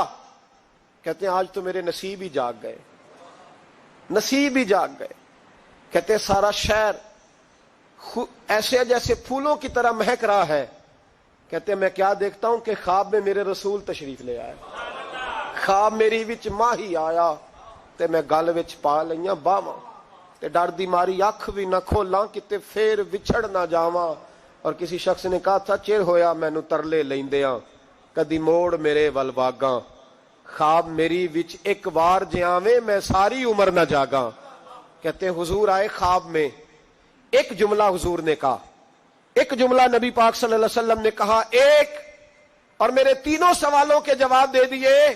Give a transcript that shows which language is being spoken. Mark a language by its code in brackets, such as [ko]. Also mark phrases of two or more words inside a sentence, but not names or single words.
[ur] کہتے ہیں آج تو میرے نصیب ہی جاگ گئے, نصیب ہی جاگ گئے. کہتے ہیں سارا شہر ایسے جیسے پھولوں کی طرح مہک رہا ہے. کہتے ہیں میں کیا دیکھتا ہوں کہ خواب میں میرے رسول تشریف لے آئے, [pa] خواب میری وچ ماہی آیا تے میں گل وچ پا لئیاں باواں, تے ڈر دی ماری اکھ بھی نہ کھولاں کتے پھر وچھڑ نہ جاواں. [ur] اور کسی شخص نے کہا تھا [pa] چیر ہویا مینوں ترلے لیندیاں, کدی موڑ میرے ول واگاں, خواب میری وچ ایک وار جے آویں میں ساری عمر نہ جاگاں. [ur] کہتے ہیں حضور آئے خواب میں, ایک جملہ حضور نے کہا, ایک جملہ نبی پاک [ar] صلی اللہ علیہ وسلم [ur] نے کہا ایک, اور میرے 3 سوالوں کے جواب دے دیے.